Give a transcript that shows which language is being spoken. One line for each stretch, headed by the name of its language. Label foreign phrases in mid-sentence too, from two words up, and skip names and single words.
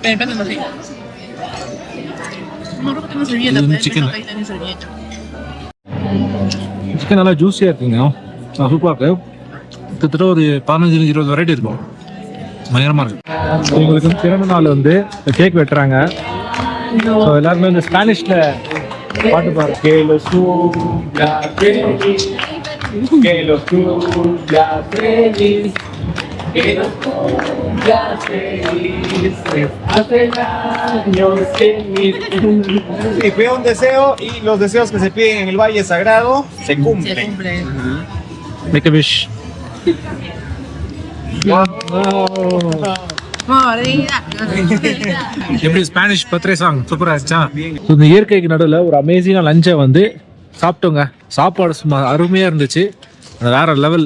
Tamil: சிக்கன் நல்லா ஜூஸியாக இருக்குங்க, சூப்பராக இருக்கு. கிட்டத்தட்ட ஒரு 15-20 வெரைட்டி இருக்கும், பயங்கரமாக இருக்கு. இவங்களுக்கு பிறந்த நாள் வந்து கேக் வெட்டுறாங்க. ஸோ எல்லாருமே இந்த ஸ்பானிஷில் பாட்டு பாரு.
Spanish: Y pide un deseo y los deseos que se piden en el Valle Sagrado se cumplen.
English: Make a wish.
Tamil: எப்படி
English: Spanish birthday song
Tamil: சூப்பராக இருந்துச்சா. இந்த இயற்கைக்கு நடுவில் ஒரு அமேசிங்காக லஞ்சை வந்து சாப்பிட்டோங்க. சாப்பாடு சும்மா அருமையாக இருந்துச்சு, வேற லெவல்.